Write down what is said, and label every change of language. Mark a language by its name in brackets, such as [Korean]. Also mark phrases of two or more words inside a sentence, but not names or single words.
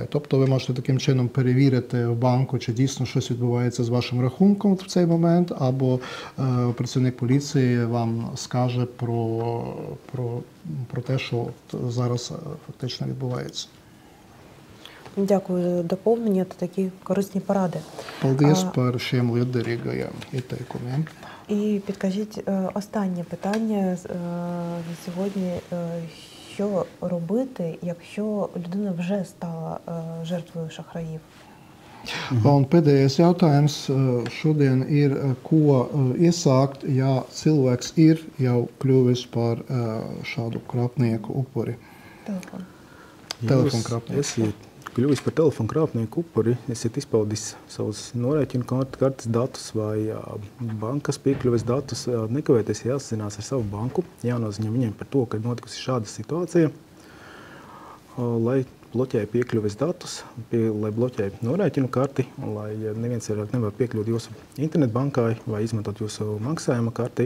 [Ukrainian] Тобто ви можете таким чином перевірити в банку, чи дійсно щось відбувається з вашим рахунком в цей момент, або працівник поліції вам скаже про те, що зараз фактично відбувається. Дякую за доповнення та такі корисні поради. [Latvian] Paldies par šiem liederīgajiem ieteikumiem. [Ukrainian] І підкажіть останнє питання сьогодні. Що робити, якщо людина вже стала жертвою шахраїв? [Latvian] Un pēdējais jautājums šodien ir, ko iesākt, ja cilvēks ir jau kļuvis par šādu krāpnieku upuri? [Ukrainian] Телефон. [Latvian] Telefonkrāpnieku. Esiet kļuvis par telefonkrāpnieku upuri, esiet izpaudis savus norēķinu kartes datus vai bankas piekļuves datus, nekavēties jāsazinās ar savu banku, jānoziņo viņiem par to, ka ir notikusi šāda situācija, lai bloķēja piekļuves datus, lai bloķēja norēķinu karti, lai neviens vairāk nevar piekļūt jūsu internetbankai vai izmantot jūsu maksājuma karti.